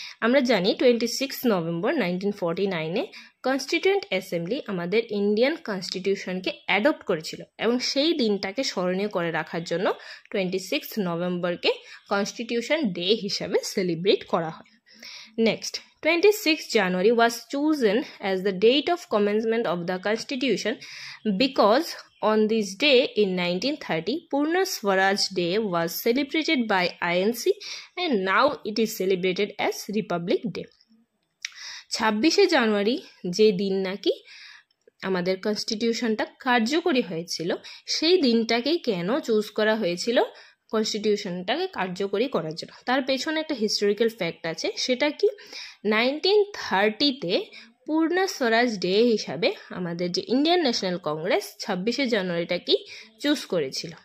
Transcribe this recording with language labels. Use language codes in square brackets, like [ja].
[bn] আমরা জানি 26 November 1949-এ constituent assembly আমাদের ইন্ডিয়ান কনস্টিটিউশনকে অ্যাডপ্ট করেছিল এবং সেই দিনটাকে স্মরণীয় করে রাখার জন্য 26 নভেম্বরকে কনস্টিটিউশন ডে হিসাবে সেলিব্রেট করা হয়। [en] Next, 26 January was chosen as the date of commencement of the Constitution because on this day in 1930 Purna Swaraj Day was celebrated by INC and now it is celebrated as Republic Day. [bn] 26 জানুয়ারি যে দিন নাকি আমাদের কনস্টিটিউশনটা কার্যকরী হয়েছিল সেই দিনটাকেই কেন choose করা হয়েছিল কনস্টিটিউশনটাকে কার্যকরী করার জন্য? তার পেছনে একটা হিস্টোরিক্যাল ফ্যাক্ট আছে। সেটা কি, 1930-তে পূর্ণ স্বরাজ ডে হিসাবে আমাদের যে ইন্ডিয়ান ন্যাশনাল কংগ্রেস 26 জানুয়ারিটাকেই চুজ করেছিল।